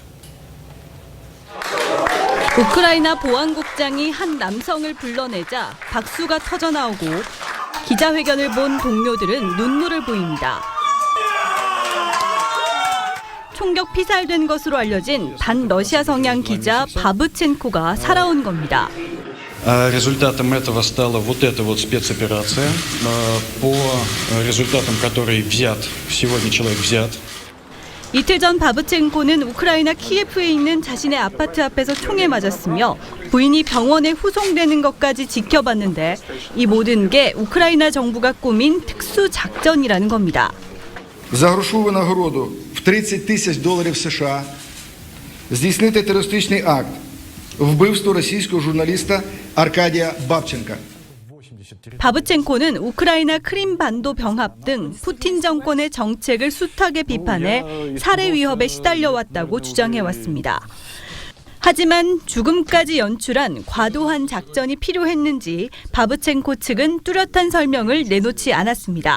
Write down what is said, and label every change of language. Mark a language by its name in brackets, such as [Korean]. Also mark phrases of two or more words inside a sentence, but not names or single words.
[Korean] 우크라이나 보안국장이 한 남성을 불러내자 박수가 터져나오고 기자회견을 본 동료들은 눈물을 보입니다. 총격 피살된 것으로 알려진 반러시아 성향 기자 바브첸코가 살아온 겁니다. [Russian] Результатом этого стала вот эта вот спецоперация, по результатам которой взят, сегодня человек взят. [Korean] 이틀 전 바브첸코는 우크라이나 키예프에 있는 자신의 아파트 앞에서 총에 맞았으며 부인이 병원에 후송되는 것까지 지켜봤는데 이 모든 게 우크라이나 정부가 꾸민 특수작전이라는 겁니다. [Ukrainian] За грошову нагороду в $30 000 США здійснити терористичний акт вбивство російського журналіста Аркадія Бабченка. [Korean] 바브첸코는 우크라이나 크림반도 병합 등 푸틴 정권의 정책을 숱하게 비판해 살해 위협에 시달려왔다고 주장해왔습니다. 하지만 죽음까지 연출한 과도한 작전이 필요했는지 바브첸코 측은 뚜렷한 설명을 내놓지 않았습니다.